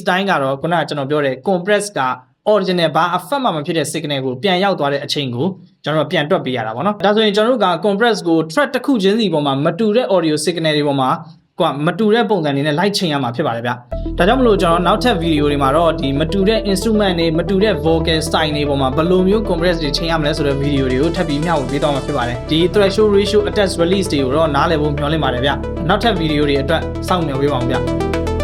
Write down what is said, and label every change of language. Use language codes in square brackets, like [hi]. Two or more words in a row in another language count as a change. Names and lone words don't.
[my] တိုင်းကတော့ခုနကကျွန်တော်ပြောတဲ့ compress က original ဘာ effect မှမဖြစ်တဲ့ signal ကိုပြန်ရောက်သွားတဲ့အချိန်ကိုကျွန်တော်ပြန်တွက်ပေးရတာပေါ့နော်ဒါဆိုရင်ကျွန်တော်တို့က compress ကို track တစ်ခုချင်းစီပေါ်မှာမတူတဲ့ [en] audio signal [my] တွေပေါ်မှာမတူတဲ့ပုံစံတွေနဲ့ light ချိန်ရမှာဖြစ်ပါတယ်ဗျဒါကြောင့်မလို့ကျွန်တော်နောက်ထပ် video တွေမှာတော့ဒီမတူတဲ့ instrument တွေမတူတဲ့ [en] vocal style [my] တွေပေါ်မှာဘယ်လိုမျိုး compress တွေချိန်ရမလဲဆိုတဲ့ video တွေကိုထပ်ပြီးမျှဝေပေးသွားမှာဖြစ်ပါတယ်ဒီ [en] threshold ratio attach release [my] တွေကိုတော့နားလည်ဖို့မျှော်လင့်ပါတယ်ဗျနောက်ထပ် video တွေအတွက်စောင့်မျှော်ပေးပါဦးဗျ